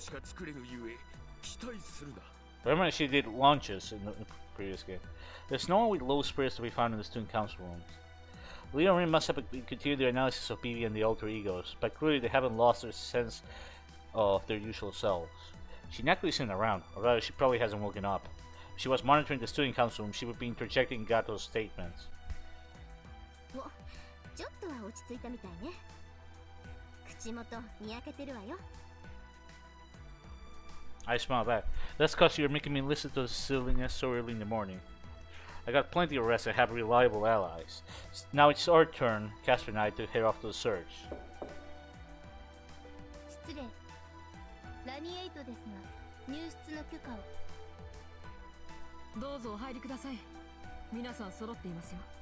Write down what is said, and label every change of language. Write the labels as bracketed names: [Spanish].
[Japanese] しか作れぬゆえ期待するな。 [English] Remember, she did lunches in the previous game. There's no one with low spirits to be found in the student council rooms. Leo and Rin must have continued their analysis of BB and the alter egos, but clearly they haven't lost their sense of their usual selves. She naturally isn't around, or rather, she probably hasn't woken up. If she was monitoring the student council room, she would be interjecting Gato's statements. [Japanese] お、ちょっとは落ち着いたみたいね。口元にやけてるわよ。 [English] I smile back. That's cause you're making me listen to the silliness so early in the morning. I got plenty of rest and have reliable allies. Now it's our turn, Casper and I, to head off to the search. [Japanese] 失礼。ラミエイトですが、入室の許可を。どうぞお入りください。皆さん揃っていますよ。